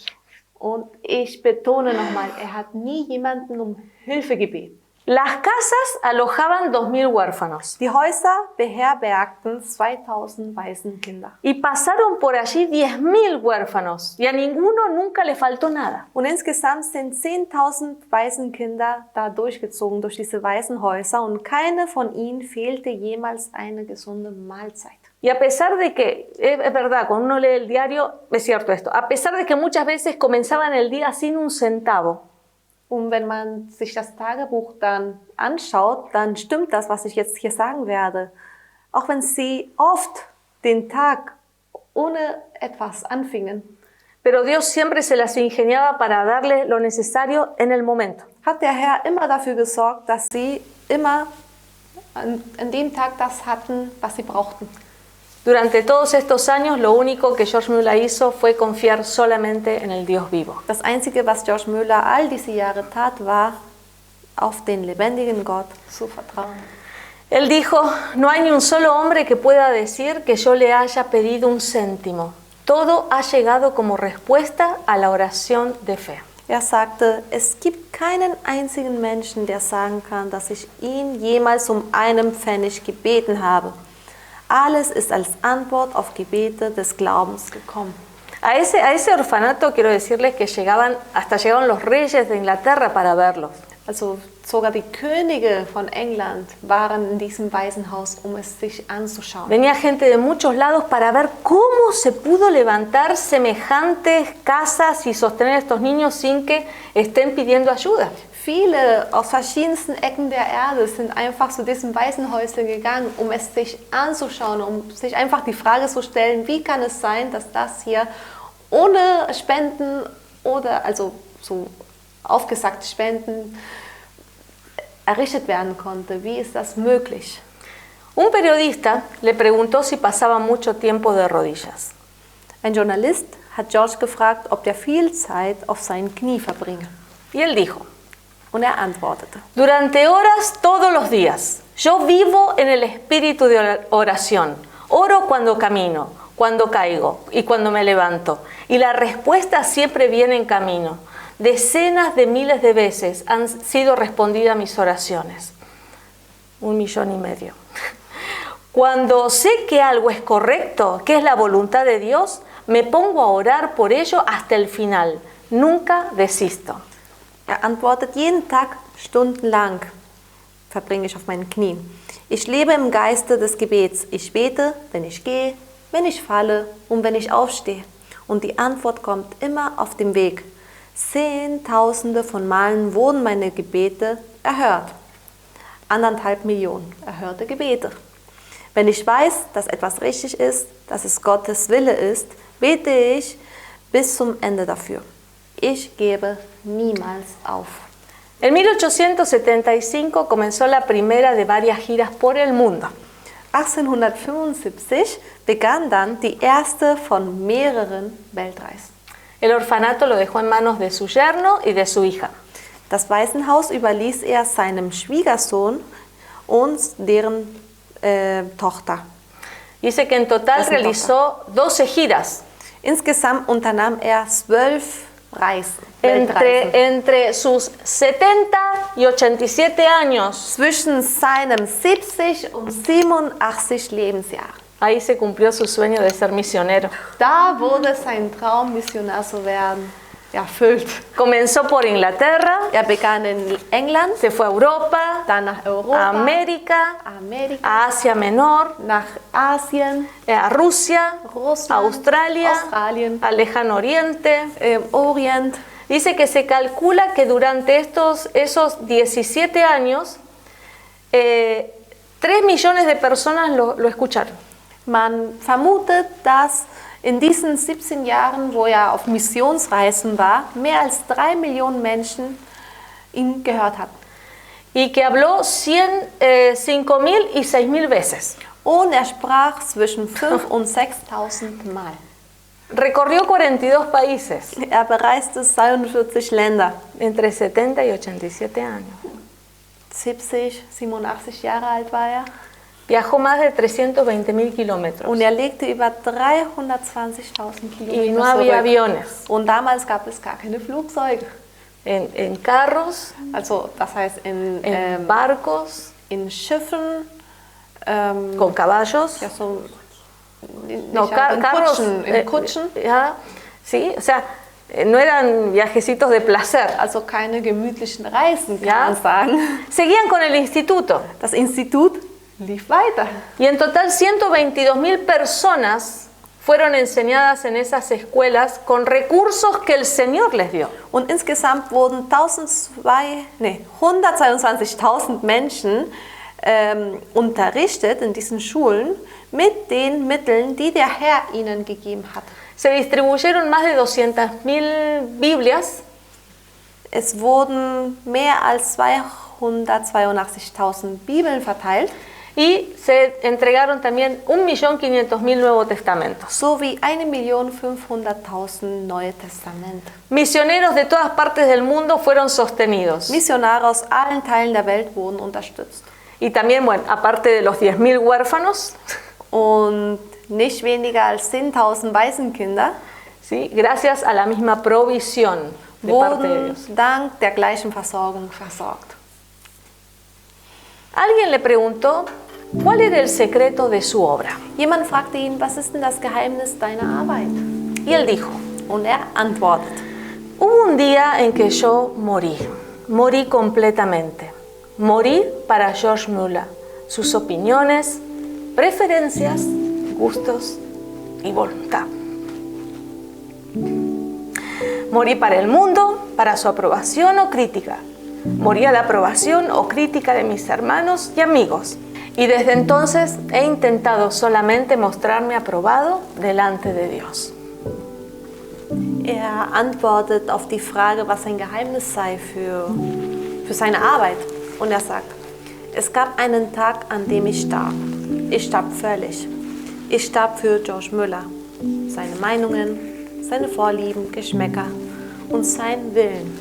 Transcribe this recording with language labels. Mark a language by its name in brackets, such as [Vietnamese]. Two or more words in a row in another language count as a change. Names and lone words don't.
[German] Und ich betone nochmal, er hat nie jemanden um Hilfe gebeten. [Spanish] Las casas alojaban 2000 huérfanos. [German] Die Häuser beherbergten 2000 Waisenkinder. [Spanish] Y pasaron por allí 10.000 huérfanos y a ninguno nunca le faltó nada. [German] Und insgesamt sind 10.000 Waisenkinder da durchgezogen durch diese Waisenhäuser und keine von ihnen fehlte jemals eine gesunde Mahlzeit. [Spanish] Y a pesar de que, es verdad, cuando uno lee el diario, es cierto esto, a pesar de que muchas veces comenzaban el día sin un centavo, [German] Und wenn man sich das Tagebuch dann anschaut, dann stimmt das, was ich jetzt hier sagen werde. Auch wenn sie oft den Tag ohne etwas anfingen, [Spanish] pero Dios siempre se las ingeniaba para darle lo necesario en el momento. [German] hat der Herr immer dafür gesorgt, dass sie immer an dem Tag das hatten, was sie brauchten. [Spanish] Durante todos estos años, lo único que George Müller hizo fue confiar solamente en el Dios vivo. [German] Das Einzige, was George Müller all diese Jahre tat, war, auf den lebendigen Gott zu vertrauen. [Spanish] Él dijo, no hay ni un solo hombre que pueda decir que yo le haya pedido un céntimo. Todo ha llegado como respuesta a la oración de fe. [German] Er sagte, es gibt keinen einzigen Menschen, der sagen kann, dass ich ihn jemals um einen Pfennig gebeten habe. Alles ist als Antwort auf Gebete des Glaubens gekommen. [Spanish] A ese orfanato quiero decirles que hasta llegaron los reyes de Inglaterra para verlos. [German] Also sogar die Könige von England waren in diesem Waisenhaus, um es sich anzuschauen. [Spanish] Venía gente de muchos lados para ver cómo se pudo levantar semejantes casas y sostener a estos niños sin que estén pidiendo ayuda. [German] Viele aus verschiedensten Ecken der Erde sind einfach zu diesem Waisenhäuschen gegangen, um es sich anzuschauen, um sich einfach die Frage zu stellen, wie kann es sein, dass das hier ohne Spenden oder also so aufgesagte Spenden errichtet werden konnte. Wie ist das möglich? [Spanish] Un periodista le preguntó si pasaba mucho tiempo de rodillas. [German] Ein Journalist hat George gefragt, ob er viel Zeit auf seinen Knie verbringe. [Spanish] Y él dijo, [German] Und er antwortete, [Spanish] durante horas todos los días, yo vivo en el espíritu de oración. Oro cuando camino, cuando caigo y cuando me levanto. Y la respuesta siempre viene en camino. Decenas de miles de veces han sido respondidas mis oraciones. 1,5 millones. Cuando sé que algo es correcto, que es la voluntad de Dios, me pongo a orar por ello hasta el final. Nunca desisto. [German] Er antwortet, jeden Tag stundenlang verbringe ich auf meinen Knien. Ich lebe im Geiste des Gebets. Ich bete, wenn ich gehe, wenn ich falle und wenn ich aufstehe. Und die Antwort kommt immer auf dem Weg. Zehntausende von Malen wurden meine Gebete erhört. 1,5 Millionen erhörte Gebete. Wenn ich weiß, dass etwas richtig ist, dass es Gottes Wille ist, bete ich bis zum Ende dafür. Ich gebe niemals auf. [Spanish] En 1875 comenzó la primera de varias giras por el mundo. [German] 1875 begann dann die erste von mehreren Weltreisen. [Spanish] El orfanato lo dejó en manos de su yerno y de su hija. [German] Das Waisenhaus überließ er seinem Schwiegersohn und deren Tochter. [Spanish] Dice que en total realizó 12 giras. [German] Insgesamt unternahm er 12 Reisen, Weltreisen. [Spanish] Entre sus 70 y 87 años. [German] Zwischen seinem 70 und 87 Lebensjahr. [Spanish] Ahí se cumplió su sueño de ser misionero. [German] Da wurde sein Traum, Missionar zu werden, erfüllt. [Spanish] Comenzó por Inglaterra, [German] Er begann in England, [Spanish] se fue a Europa, [German] dann nach Europa, [Spanish] a América, [German] Amerika, [Spanish] a Asia Menor, [German] nach Asien, [Spanish] a Rusia, [German] Russland, [Spanish] a Australia, [German] Australien, [Spanish] al Lejano Oriente. [German] Orient. [Spanish] Dice que se calcula que durante esos 17 años, 3 millones de personas lo escucharon. [German] Man vermutet, dass in diesen 17 Jahren, wo er auf Missionsreisen war, mehr als 3 Millionen Menschen ihn gehört hatten. [Spanish] Y que habló 5.000 y 6.000 veces. [German] Und er sprach zwischen 5.000 und 6.000 Mal. [Spanish] Recorrió 42 países. [German] Er bereiste 42 Länder. [Spanish] Entre 70 y 87 años. [German] 70, 87 Jahre alt war er. [Spanish] Viajó más de 320.000 kilómetros. [German] Und er legte über 320.000 [Spanish] Y [German] Kilometer [Spanish] no había [German] zurück. [Spanish] aviones. [German] Und damals gab es gar keine Flugzeuge. [Spanish] En carros, [German] Also das heißt [Spanish] en barcos, [German] in Schiffen, [Spanish] con caballos. [German] ja, so, [Spanish] No, [German] in [Spanish] carros. [German] Kutschen, in Kutschen. [Spanish] Ya, sí, o sea, no eran viajecitos de placer. [German] Also keine gemütlichen Reisen, kann Ja. man sagen. [Spanish] Seguían con el instituto. [German] Das Institut lief weiter. [Spanish] Y en total 122.000 personas fueron enseñadas en esas escuelas con recursos que el Señor les dio. [German] Und insgesamt wurden 122.000 Menschen unterrichtet in diesen Schulen mit den Mitteln, die der Herr ihnen gegeben hat. [Spanish] Se distribuyeron más de 200.000 Biblias [German] Es wurden mehr als 282.000 Bibeln verteilt, [Spanish] y se entregaron también 1.500.000 Nuevos Testamentos. [German] sowie 1.500.000 Neue Testamente. [Spanish] Misioneros de todas partes del mundo fueron sostenidos. [German] Missionare aus allen Teilen der Welt wurden unterstützt. [Spanish] Y también, bueno, aparte de los 10.000 huérfanos, Und nicht weniger als 10.000 Waisenkinder ¿sí? Gracias a la misma provisión de parte de [German] wurden [Spanish] Dios. [German] dank der gleichen Versorgung versorgt. [Spanish] Alguien le preguntó cuál era el secreto de su obra. [German] Jemand fragte ihn, was ist denn das Geheimnis deiner Arbeit? [Spanish] Y él dijo, [German] Und er antwortet, [Spanish] hubo un día en que yo morí completamente. Morí para George Muller, sus opiniones, preferencias, gustos y voluntad. Morí para el mundo, para su aprobación o crítica. Morí a la aprobación o crítica de mis hermanos y amigos. Y desde entonces he intentado solamente mostrarme aprobado delante de Dios. [German] er antwortet auf die Frage, was sein Geheimnis sei für seine Arbeit. Und er sagt, es gab einen Tag, an dem ich starb. Ich starb völlig. Ich starb für George Muller, seine Meinungen, seine Vorlieben, Geschmäcker und seinen Willen.